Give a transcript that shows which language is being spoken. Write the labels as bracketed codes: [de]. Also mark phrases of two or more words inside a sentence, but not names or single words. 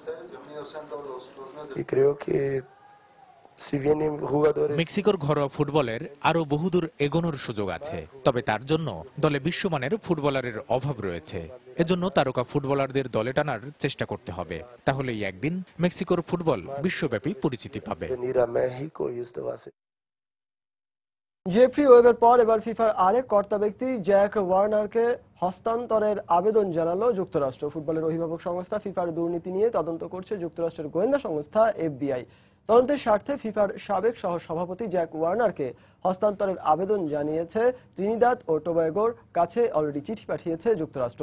[es] Y creo que si vienen jugadores [bn] মেক্সিকোর ঘরোয়া ফুটবলের আরো বহুদূর এগোনোর সুযোগ আছে, তবে তার জন্য দলে বিশ্বমানের ফুটবলারের অভাব রয়েছে। এজন্য তারকা ফুটবলারদের দলে টানার চেষ্টা করতে হবে, তাহলেই একদিন মেক্সিকোর ফুটবল বিশ্বব্যাপী পরিচিতি পাবে। [es] venir a México y esto va a ser [bn] জেফ্রি ওয়েবের পর এবার ফিফার আরেক কর্তা ব্যক্তি জ্যাক ওয়ার্নারকে হস্তান্তরের আবেদন জানালো যুক্তরাষ্ট্র। ফুটবলের অভিভাবক সংস্থা ফিফার দুর্নীতি নিয়ে তদন্ত করছে যুক্তরাষ্ট্রের গোয়েন্দা সংস্থা এফবিআই। তদন্তের স্বার্থে ফিফার সাবেক সহ সভাপতি জ্যাক ওয়ার্নারকে হস্তান্তরের আবেদন জানিয়েছে ত্রিনিদাদ ও টোবাগোর কাছে অলরেডি চিঠি পাঠিয়েছে যুক্তরাষ্ট্র।